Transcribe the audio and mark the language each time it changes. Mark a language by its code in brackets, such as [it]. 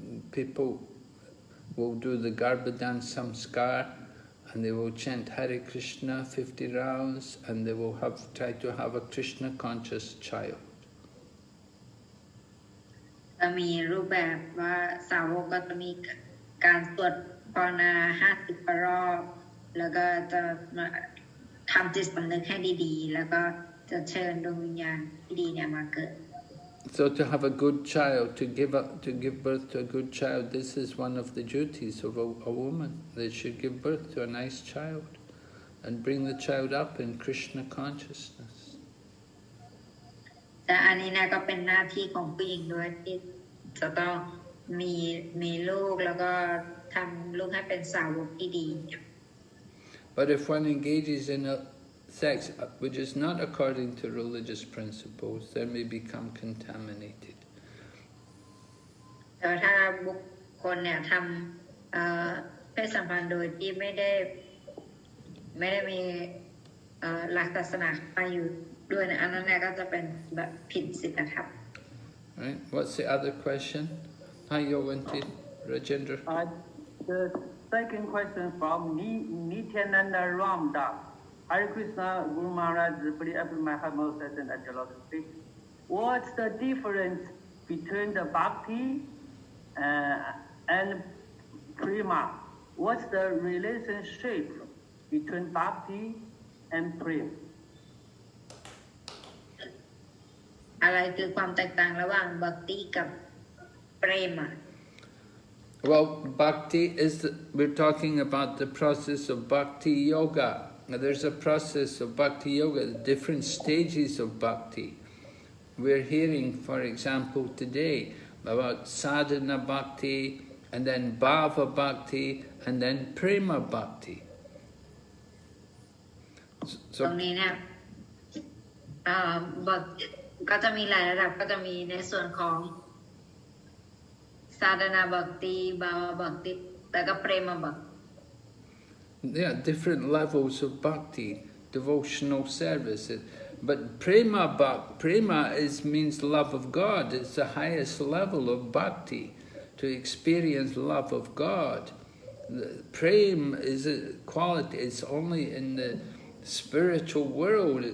[en] People will do the Garbhadan Samskar and they will chant Hare Krishna 50 rounds and they will try to have a Krishna conscious child. [th] จะมีรูปแบบว่าสาวกก็จะมีการสวดภาวนา50 รอบแล้วก็จะทำจิตสำนึกให้ดีๆแล้วก็จะเชิญดวงวิญญาณที่ดีเนี่ยมาเกิด [en] So to have a good child, to give birth to a good child, this is one of the duties of a woman. They should give birth to a nice child and bring the child up in Krishna consciousness. [th] แต่อันนี้นะก็เป็นหน้าที่ของผู้หญิงด้วยที่จะต้องมีลูกแล้วก็ทำลูกให้เป็นสาวกที่ดี [en] But if one engages in a sex which is not according to religious principles, then may become contaminated. [th] แต่ถ้าบุคคลเนี่ยทำเพศสัมพันธ์โดยที่ไม่ได้มีหลักศาสนามาอยู่ด้วยนะอันนั้นเนี่ยก็จะเป็นแบบผิดศีลธรรม [en] Right? What's the other question? Hi, Yoganti, Rajendra. The second question from Nityananda Ramdas. Hare Krishna, Guru Maharaj, please open my heart, most and at your lotus feet. What's the difference between the bhakti and prema? What's the relationship between bhakti and prema? [th] อะไรคือความแตกต่างระหว่างบัคติกับเปรม [en] Well, bhakti is, we're talking about the process of bhakti yoga. Now, there's a process of bhakti yoga, different stages of bhakti. We're hearing, for example, today about sadhana bhakti, and then bhava bhakti, and then prema bhakti. [th] ตรงนี้เนี่ยบัคก็จะมีหลายระดับก็จะมีในส่วนของสาธนาบัคติบาวบัคติแล้วก็เปรมบัค [en] Yeah, different levels of bhakti, devotional service. But prema means love of God. It's the highest level of bhakti, to experience love of God. Prem is a quality. It's only in the spiritual world.